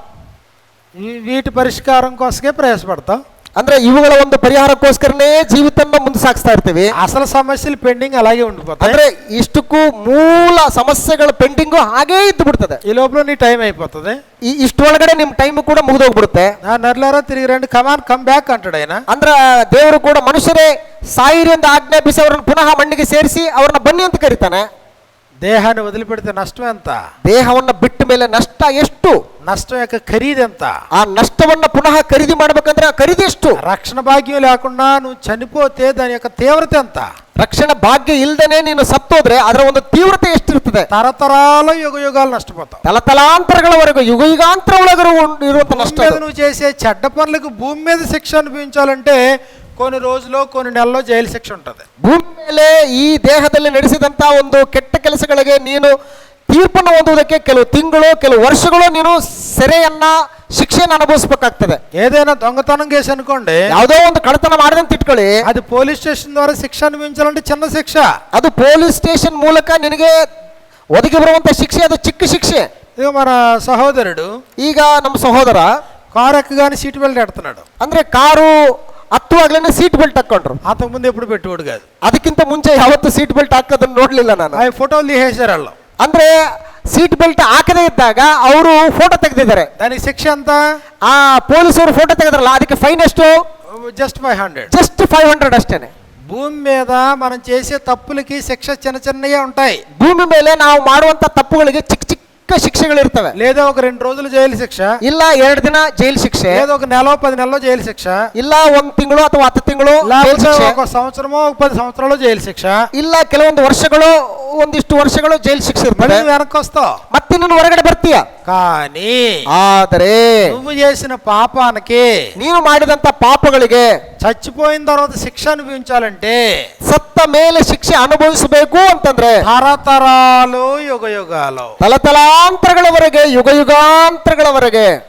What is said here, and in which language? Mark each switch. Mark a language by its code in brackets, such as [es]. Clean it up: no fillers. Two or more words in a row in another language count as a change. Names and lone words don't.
[te] వీటి పరిష్కారం కోసమే ప్రయాసపడతాం. [kn] ಅಂದ್ರೆ ಇವುಗಳ ಒಂದು ಪರಿಹಾರಕ್ಕೋಸ್ಕರನೇ ಜೀವಿತನ ಮುಂದೆ ಸಾಗಿಸ್ತಾ ಇರ್ತೀವಿ. [te] అసలు సమస్యలు పెండింగ్ అలాగే ఉండిపోతాయి. [kn] ಅಂದ್ರೆ ಇಷ್ಟಕ್ಕೂ ಮೂಲ ಸಮಸ್ಯೆಗಳ ಪೆಂಡಿಂಗು ಹಾಗೇ ಇದ್ದು ಬಿಡ್ತದೆ. [te] ఈ లోపల నీ టైం అయిపోతుంది. [kn] ಇಷ್ಟೊಳಗಡೆ ನಿಮ್ ಟೈಮ್ ಕೂಡ ಮುಗಿದೋಗ್ಬಿಡುತ್ತೆ. [te] నర్లారా తిరిగి రండి, [en] come on come back [te] అంటాడు ఆయన. [kn] ಅಂದ್ರೆ ದೇವರು ಕೂಡ ಮನುಷ್ಯರೇ ಸಾಯಿರಿ ಎಂದು ಆಜ್ಞಾಪಿಸಿ ಅವರನ್ನು ಪುನಃ ಮಣ್ಣಿಗೆ ಸೇರಿಸಿ ಅವ್ರನ್ನ ಬನ್ನಿ ಅಂತ ಕರೀತಾನೆ. [te] దేహాన్ని వదిలిపెడితే నష్టం ఎంత? [kn] ದೇಹವನ್ನ ಬಿಟ್ಟ ಮೇಲೆ ನಷ್ಟ ಎಷ್ಟು? [te] నష్టం యొక్క ఖరీదు ఎంత? [kn] ಆ ನಷ್ಟವನ್ನ ಪುನಃ ಖರೀದಿ ಮಾಡ್ಬೇಕಂದ್ರೆ ಆ ಖರೀದಿ ಎಷ್ಟು? [te] రక్షణ భాగ్యం లేకుండా నువ్వు చనిపోతే దాని యొక్క తీవ్రత ఎంత? [kn] ರಕ್ಷಣಾ ಭಾಗ್ಯ ಇಲ್ದೇನೆ ನೀನು ಸತ್ತೋದ್ರೆ ಅದರ ಒಂದು ತೀವ್ರತೆ ಎಷ್ಟಿರ್ತದೆ? [te] తరతరాల యుగాలు నష్టపోతావు. [kn] ತಲತಲಾಂತರಗಳವರೆಗೂ ಯುಗಾಂತರ ಒಳಗರು ಇರುವಂತ ನಷ್ಟ. [te] నువ్వు చేసే చెడ్డ పనులకు భూమి మీద శిక్ష అనుభవించాలంటే కొన్ని రోజులు, కొన్ని నెలల్లో జైలు శిక్ష ఉంటుంది. [kn] ಭೂಮಿ ಮೇಲೆ ಈ ದೇಹದಲ್ಲಿ ನಡೆಸಿದಂತ ಒಂದು ಕೆಟ್ಟ ಕೆಲಸಗಳಿಗೆ ನೀನು ತೀರ್ಪನ್ನು ಹೊಂದುವುದಕ್ಕೆ ಕೆಲವು ತಿಂಗಳು, ಕೆಲವು ವರ್ಷಗಳು ನೀನು ಸೆರೆಯನ್ನ, ಶಿಕ್ಷೆಯನ್ನು ಅನುಭವಿಸಬೇಕಾಗ್ತದೆ. [te] ఏదైనా దొంగతనం కేసు అనుకోండి, [kn] ಯಾವುದೋ ಒಂದು ಕಳ್ಳತನ ಮಾಡಿದಂತ ಇಟ್ಕೊಳ್ಳಿ, [te] అది [en] police station [te] ద్వారా శిక్ష అనుభవించాలంటే చిన్న శిక్ష. [kn] ಅದು [en] police station [kn] ಮೂಲಕ ನಿನಗೆ ಒದಗಿ ಬರುವಂತ ಶಿಕ್ಷೆ ಅದು ಚಿಕ್ಕ ಶಿಕ್ಷೆ. [te] ఇక మన సహోదరుడు [kn] ಈಗ ನಮ್ಮ ಸಹೋದರ [te] కారు ఎక్కగానే [en] seat belt [te] ఎడుతున్నాడు. [kn] ಅಂದ್ರೆ ಕಾರು ಹತ್ತುವಾಗ್ಲೇನೆ [en] seat belt [kn] ಹಾಕೊಂಡ್ರು. [te] అంతకుముందు ఎప్పుడు పెట్టేవాడు కాదు. [kn] ಅದಕ್ಕಿಂತ ಮುಂಚೆ ಯಾವತ್ತು [en] seat belt [kn] ಹಾಕೋದನ್ನ ನೋಡ್ಲಿಲ್ಲ ನಾನು. [te] ఆ ఫోటోలు తీసేశారు వాళ్ళు. [kn] ಅಂದ್ರೆ ಸೀಟ್ ಬೆಲ್ಟ್ ಹಾಕದೇ ಇದ್ದಾಗ ಅವರು ಫೋಟೋ ತೆಗೆದಿದ್ದಾರೆ. [te] దానికి శిక్ష ఎంత? [kn] ಆ ಪೊಲೀಸರು ಫೋಟೋ ತೆಗೆದ್ರಲ್ಲ, ಅದಕ್ಕೆ ಫೈನ್ ಎಷ್ಟು? [te] జస్ట్ 500. [kn] ಜಸ್ಟ್ 500 ಅಷ್ಟೇನೆ. [te] భూమి మీద మనం చేసే తప్పులకి శిక్ష చిన్న చిన్నయే ఉంటాయి. [kn] ಭೂಮಿ ಮೇಲೆ ನಾವು ಮಾಡುವಂತ ತಪ್ಪುಗಳಿಗೆ ಚಿಕ್ಕ ಚಿಕ್ಕ ಶಿಕ್ಷೆಗಳಿರ್ತವೆ. [te] లేదా ఒక 2 రోజులు జైలు శిక్ష, [kn] ಇಲ್ಲ 2 ದಿನ ಜೈಲು ಶಿಕ್ಷೆ, [te] లేదా ఒక నెల 10 నెలల్లో జైలు శిక్ష, [kn] ಇಲ್ಲ 1 ತಿಂಗಳು ಅಥವಾ 10 ತಿಂಗಳು ಜೈಲು [te] లేకపోతే [kn] ಶಿಕ್ಷೆ, [te] ఒక సంవత్సరమో 10 సంవత్సరాలు జైలు శిక్ష, [kn] ಇಲ್ಲ ಕೆಲವೊಂದು ವರ್ಷಗಳು, ಒಂದಿಷ್ಟು ವರ್ಷಗಳು ಜೈಲು ಶಿಕ್ಷೆ [te] మళ్ళీ [kn] ಇರ್ತದೆ. [te] నువ్వు వెనక్కి వస్తావు. [kn] ಮತ್ತೆ ನೀನು ಹೊರಗಡೆ ಬರ್ತೀಯ. [te] కానీ [kn] ಆದರೆ [te] నువ్వు చేసిన పాపానికి, [kn] ನೀನು ಮಾಡಿದಂತ ಪಾಪಗಳಿಗೆ [te] చచ్చిపోయిన తర్వాత శిక్ష అనుభవించాలంటే [kn] ಸತ್ತ ಮೇಲೆ ಶಿಕ್ಷೆ ಅನುಭವಿಸಬೇಕು ಅಂತಂದ್ರೆ [te] తరతరాలు యుగాలు [kn] ತಲತಲಾಂತರಗಳವರೆಗೆ, ಯುಗ ಯುಗಾಂತರಗಳವರೆಗೆ